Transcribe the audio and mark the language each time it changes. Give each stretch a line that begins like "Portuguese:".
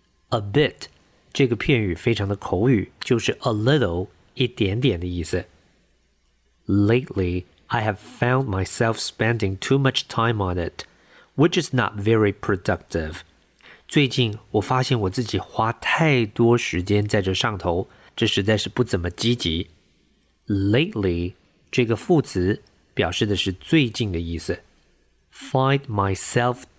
English: A bit
Chinese: 这个片语非常的口语，就是
English: a little
Chinese: 一点点的意思。
English: Lately, I have found myself spending too much time on it. Which is not very productive.
Chinese: 最近我发现我自己花太多时间在这上头，这实在是不怎么积极。
English: Lately,
Chinese: 这个副词表示的是最近的意思。
English: Find myself doing